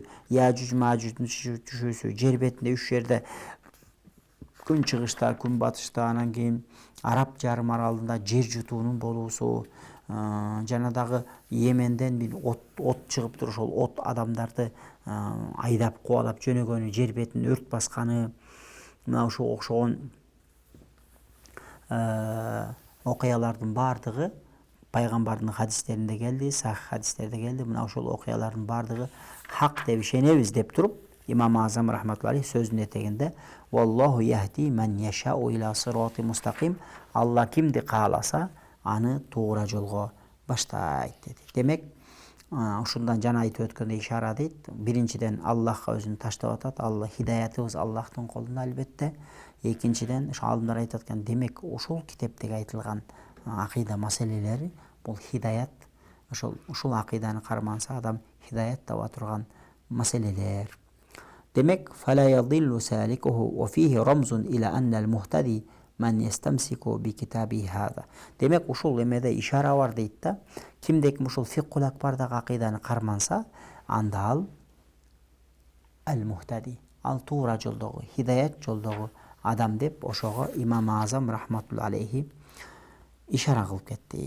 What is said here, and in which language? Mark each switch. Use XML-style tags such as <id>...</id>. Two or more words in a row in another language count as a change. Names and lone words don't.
<ky>Яжуж Мажуждун түшүүсү, жер бетинде 3 жерде күн чыгышта, күн батышта, анан кийин Араб жарым аралында жер жутуунун болуусу, жана дагы Йеменден бир от чыгып туруп, ошол от адамдарды айдап кубалап жөнөгөнү, жер бетин өрт басканы, мына ушуга окшогон окуялардын баардыгы пайгамбардын хадистеринде келди, сахих хадистерде келди. Мына ошол окуялардын баардыгы хак деп ишенебиз деп туруп, Имам Азам</ky> <ar>رحمة الله عليه</ar> <ky>сөзүнүн этегинде</ky> <ar>"والله يهدي من يشاء إلى صراط مستقيم",</ar> <ky>Алла кимди кааласа, аны туура жолго баштайт деди. Демек, ушундан жана айтып өткөндөй ишара дейт. Биринчиден Аллахка өзүн таштап атат. Алла хидаятыбыз Аллахтын колунда албетте. Экинчиден ошо аалымдар айтат экен, демек ушул китептеги айтылган акыйда маселелери бул хидаят. Ушул акыйданы карманса адам хидаят таба турган маселелер. Демек,</ky> <ar>فلا يضل سالكه وفيه رمز إلى أن المهتدي من يستمسك بكتابه هذا.</ar> <ky>Демек, ушул эмеде ишара бар дейт да. Кимдеки ушул фикхул акбардагы акыйданы карманса, анда ал ал-мухтади, ал туура жолдогу, хидаят жолдогу адам деп ошого Имам Азам</ky> <ar>رحمة الله عليه</ar> <ky>ишара кылып кетти.</ky>